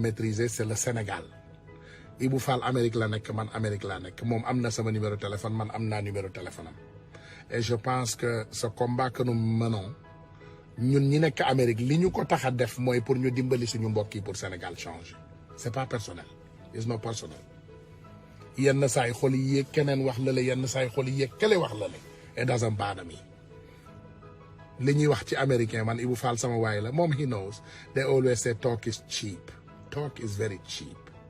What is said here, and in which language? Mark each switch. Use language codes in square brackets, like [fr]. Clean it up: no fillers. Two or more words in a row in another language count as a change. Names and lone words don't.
[fr] maîtriser c'est le [wo] Sénégal Ibou Fall Amérique la nekk man Amérique laa nekk moom am na sama [fr] numéro téléphone [wo] man am naa [fr] numéro téléphone [wo] am et [fr] je pense que ce combat que nous menons [wo] ñun ñi nekk Amérique li ñu ko tax a def mooy pour ñu dimbali suñu mbokk yi pour Sénégal change [fr] c'est pas personnel [en] it's not personnel [wo] yenn saay xol yi yéeg keneen wax la yenn saay xol yi yéeg kele wax la et [en] doesn't bother me [wo] li ñuy wax ci américain man Ibou Fall sama waay la moom [en] he knows they always say talk is cheap talk is very cheap